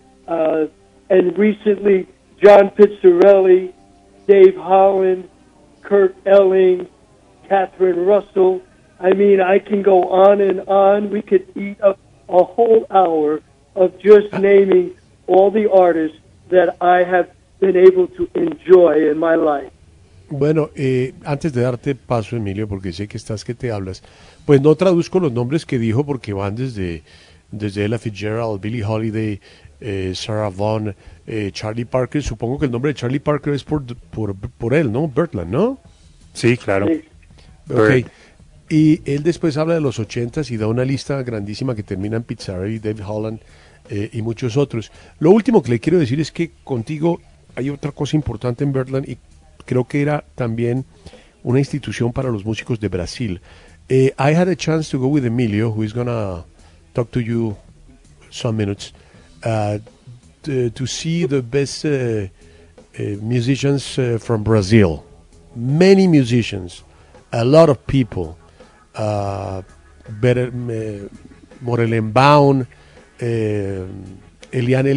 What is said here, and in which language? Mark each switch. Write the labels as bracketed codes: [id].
[en] And recently, John Pizzarelli, Dave Holland, Kurt Elling, Catherine Russell. I mean, I can go on and on. We could eat up a whole hour of just naming all the artists that I have been able to enjoy in my life. [es] Bueno, antes de darte paso, Emilio, porque sé que estás que te hablas, pues no traduzco los nombres que dijo porque van desde Ella Fitzgerald, Billie Holiday, Sarah Vaughan, Charlie Parker. Supongo que el nombre de Charlie Parker es por él, ¿no? Bertland, ¿no? Sí, claro. Sí. Okay. Y él después habla de los ochentas y da una lista grandísima que termina en Pizzarelli, Dave Holland y muchos otros. Lo último que le quiero decir es que contigo hay otra cosa importante en Bertland y creo que era también una institución para los músicos de Brasil. [en] I had a chance to go with Emilio, who is gonna talk to you some minutes, to see the best musicians from Brazil. Many musicians, a lot of people, Morelenbaum, Elian Elias,